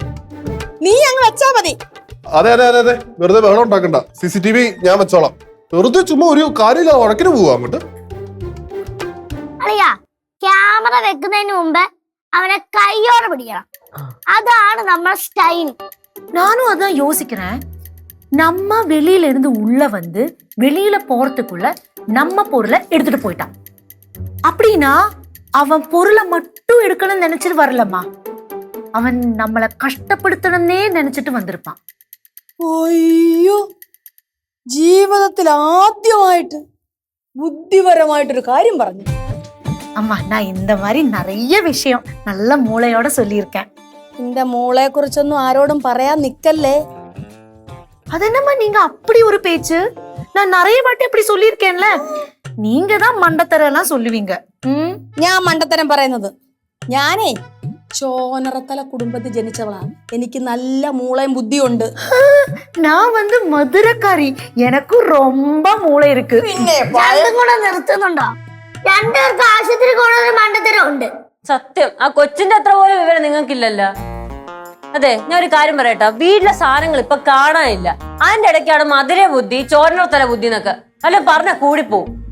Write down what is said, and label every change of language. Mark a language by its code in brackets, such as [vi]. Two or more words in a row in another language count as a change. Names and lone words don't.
[ml] നീ അങ്ങ് വെച്ചാ മതി. അതെ അതെ അതെ അതെ, വെറുതെ ബഹളം ഉണ്ടാക്കണ്ട. CCTV ഞാൻ വെച്ചോളാം. വെറുതെ ചുമ്മാ ഒരു കാര്യമില്ല, വഴക്കിന് പോവാ അങ്ങോട്ട്. അറിയാ, ക്യാമറ വെക്കുന്നതിന് മുമ്പ് അവനെ കൈയോടെ പിടിക്കണം. അതാണ് നമ്മുടെ സ്റ്റൈൽ. [ta] நானும் அதான் யோசிக்கிறேன். நம்ம வெளியில இருந்து உள்ள வந்து வெளியில போறதுக்குள்ள நம்ம பொருளை எடுத்துட்டு போயிட்டான் அப்படின்னா அவன் பொருளை மட்டும் எடுக்கணும்னு நினைச்சிட்டு வரலம்மா, அவன் நம்மளை கஷ்டப்படுத்தணும்னே நினைச்சிட்டு வந்திருப்பான். [ml] അയ്യോ, ജീവിതത്തിൽ ആദ്യമായിട്ട് ബുദ്ധിപരമായിട്ടൊരു കാര്യം പറഞ്ഞു. [ta] அம்மா, நான் இந்த மாதிரி நிறைய விஷயம் நல்ல மூளையோட சொல்லியிருக்கேன். [ml] നിന്റെ മോളെ കുറിച്ചൊന്നും ആരോടും പറയാൻ നിക്കല്ലേ. [ta] அதென்னம்மா நீங்க அப்படி ஒரு பேச்சு? நான் நிறைய வாட்டி இப்படி சொல்லியிருக்கேன்ல. நீங்க தான் மண்டத்தரெல்லாம் சொல்லுவீங்க. [ml] ഞാൻ മണ്ടത്തരം പറയുന്നത്. ഞാനേ ചോനറത്തല കുടുംബത്തിൽ ജനിച്ചവളാണ്. എനിക്ക് നല്ല മൂളയും ബുദ്ധിയുണ്ട്. [ta] நான் வந்து மதுரைக்காரி, எனக்கும் ரொம்ப மூளை இருக்கு. [ml] രണ്ടും കൂടെ നിർത്തുന്നുണ്ടോ? രണ്ടുപേർക്ക് ആശുപത്രി കൊണ്ടൊരു മണ്ടത്തരം ഉണ്ട്. സത്യം, ആ കൊച്ചിന്റെ അത്ര പോലും വിവരം നിങ്ങൾക്കില്ലല്ലോ. അതെ, ഞാൻ ഒരു കാര്യം പറയട്ടോ, വീട്ടിലെ സാധനങ്ങൾ ഇപ്പൊ കാണാനില്ല. അതിന്റെ ഇടയ്ക്കാണ് മധുര ബുദ്ധി, ചോരനോത്തല ബുദ്ധി എന്നൊക്കെ അല്ല പറഞ്ഞ കൂടിപ്പോവും.